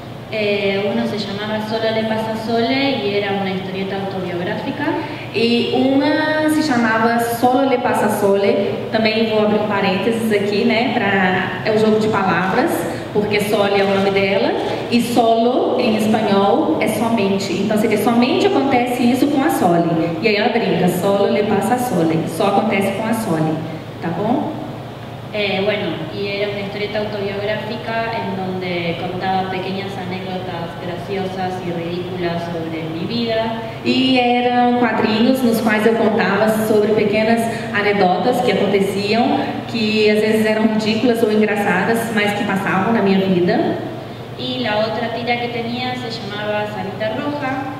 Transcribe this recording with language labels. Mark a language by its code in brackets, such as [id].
[es] Uno se llamaba Solo le pasa Sole y era una historieta autobiográfica. [pt] E uma se chamava Solo le pasa Sole. Também vou abrir um parênteses aqui, né? É um jogo de palavras, porque Sole é o nome dela e solo em espanhol é somente. Então seria somente acontece isso com a Sole. E aí ela brinca, Solo le pasa Sole. Só acontece com a Sole, tá bom? [es] Bueno, y era una historieta autobiográfica en donde contaba pequeñas anécdotas graciosas y ridículas sobre mi vida. [pt] E eram quadrinhos nos quais eu contava sobre pequenas anedotas que aconteciam, que às vezes eram ridículas ou engraçadas, mas que passavam na minha vida. [es] Y la otra tira que tenía se llamaba Salita Roja.